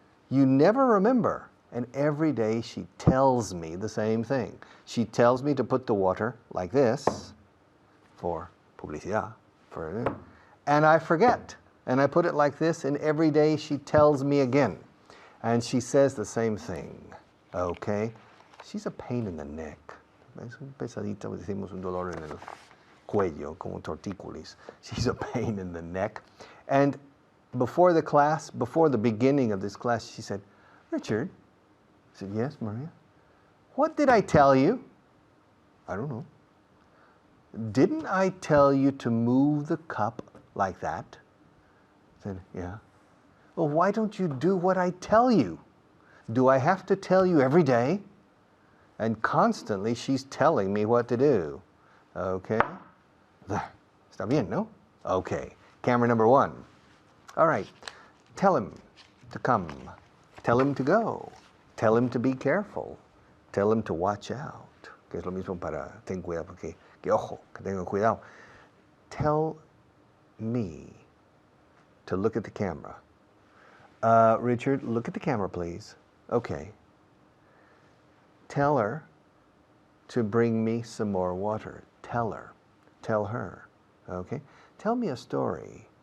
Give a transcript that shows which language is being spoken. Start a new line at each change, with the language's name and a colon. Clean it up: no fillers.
English: You never remember." And every day she tells me the same thing. She tells me to put the water like this, for
Spanish: publicidad,
English: and I forget. And I put it like this, and every day she tells me again. And she says the same thing, okay? She's a pain in the neck.
Spanish: Es un pesadito, decimos un dolor en el cuello, como tortícolis.
English: She's a pain in the neck. And before the class, before the beginning of this class, she said, "Richard," I said, "Yes, Maria? What did I tell you?" "I don't know." "Didn't I tell you to move the cup like that?" I said, "Yeah." "Well, why don't you do what I tell you? Do I have to tell you every day?" And constantly she's telling me what to do. Okay?
Spanish: Está bien, no?
English: Okay. Camera number 1. All right. Tell him to come. Tell him to go. Tell him to be careful. Tell him to watch out.
Spanish: Que es lo mismo para ten cuidado, porque que ojo, que tengan cuidado.
English: Tell me to look at the camera. Richard, look at the camera, please. Okay. Tell her to bring me some more water. Tell her. Tell her. Okay? Tell me a story.